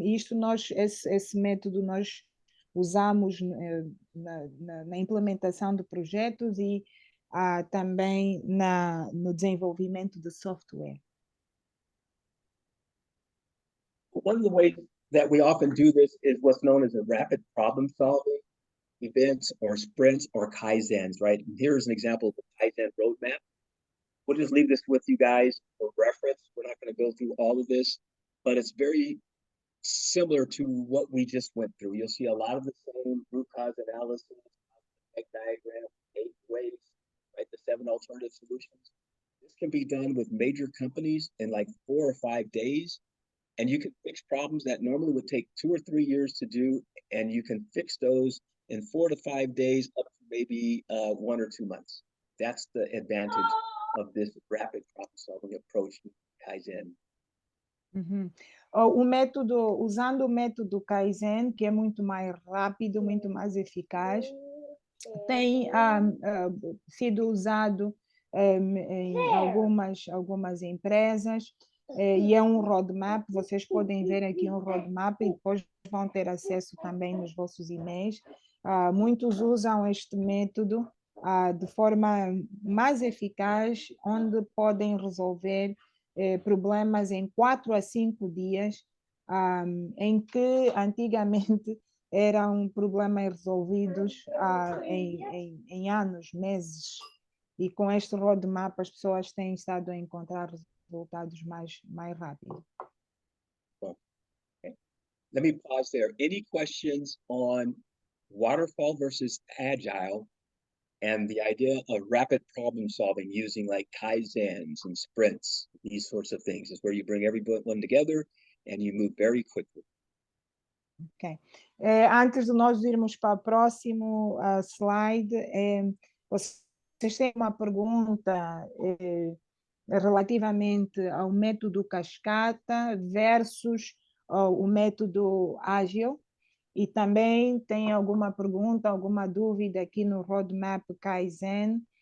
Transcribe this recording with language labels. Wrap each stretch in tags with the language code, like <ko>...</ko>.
<pt>Esse método nós usamos na implementação de projetos e também no desenvolvimento de software.</pt> <en>One of the ways that we often do this is what's known as a rapid problem solving events or sprints or Kaizens, right? And here's an example of the Kaizen roadmap. We'll just leave this with you guys for reference. We're not going to go through all of this, but it's very similar to what we just went through. You'll see a lot of the same root cause analysis, diagram, 8 ways, right? The 7 alternative solutions. This can be done with major companies in like 4 or 5 days. And you can fix problems that normally would take 2 or 3 years to do, and you can fix those in 4 to 5 days, up to maybe 1 or 2 months. That's the advantage of this rapid problem-solving approach to Kaizen. Uhum.</en> <pt>Usando o método Kaizen, que é muito mais rápido, muito mais eficaz, tem sido usado em algumas empresas, e é um roadmap. Vocês podem ver aqui um roadmap e depois vão ter acesso também nos vossos e-mails. Muitos usam este método de forma mais eficaz, onde podem resolver problemas em 4 a 5 dias, em que antigamente eram problemas resolvidos em anos, meses. E com este roadmap as pessoas têm estado a encontrar resultados mais rápido.</pt> <en>Okay. Let me pause there. Any questions on waterfall versus agile and the idea of rapid problem solving using like Kaizens and sprints, these sorts of things, is where you bring everyone together and you move very quickly. Ok.</en> <pt>Antes de nós irmos para o próximo slide, vocês têm uma pergunta relativamente ao método cascata versus o método ágil, e também tem alguma pergunta, alguma dúvida aqui no roadmap Kaizen.</pt>